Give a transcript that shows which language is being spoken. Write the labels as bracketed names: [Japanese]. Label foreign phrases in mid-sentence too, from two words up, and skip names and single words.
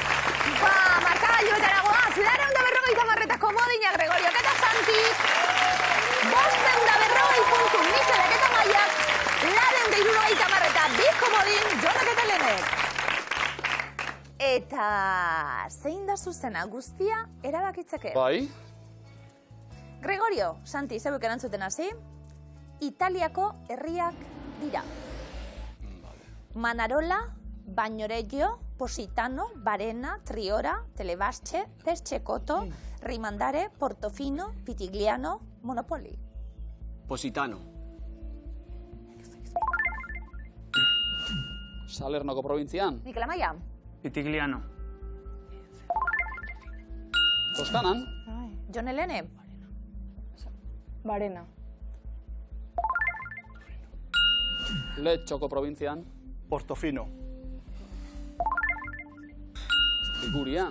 [Basque] Ba, markagailuetara goaz, 250 komodina Gregoriok eta Santi, 540 puntu Michelek eta Maiak, 270 eta bi komodin Jonek eta Lenek. Eta zein da zuzena guztia erabakitzeke? Bai. Gregorio, Santi, zeuek erantzuten hasi, Italiako herriak dira. Manarola, Bagnoregio, Positano, Barena, Triora, Telebasce, Pescecoto, Rimandare, Portofino, Pitigliano, Monopoli. Positano. Salernoko probintzian. Mikel Amaia. Pitigliano. Toskanan. Jon Helene. Barena. Letxoko probintzian. Portofino. Ligurian.